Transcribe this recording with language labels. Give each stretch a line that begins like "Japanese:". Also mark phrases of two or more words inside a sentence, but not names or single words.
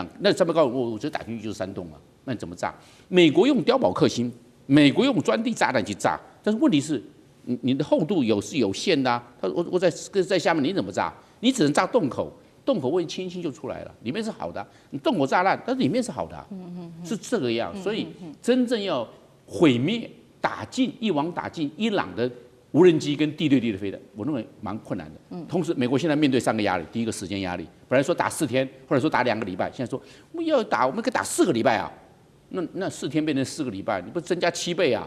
Chinese: 那山脈高原我直接打進去就是山洞了，那你怎麼炸？美國用碉堡克星，美國用鑽地炸彈去炸，但是問題是你的厚度是有限的啊，我在下面你怎麼炸？你只能炸洞口。洞口位轻轻就出來了，裡面是好的，你洞口炸爛，但是裡面是好的，是這個樣。所以真正要毀滅、一網打盡伊朗的無人機跟地對地的飛彈，我認為蠻困難的。同時，美國現在面對3個壓力，第一個時間壓力，本來說打4天，或者說打2個禮拜，現在說我們可以打4個禮拜啊，那4天变成4個禮拜，你不增加7倍啊？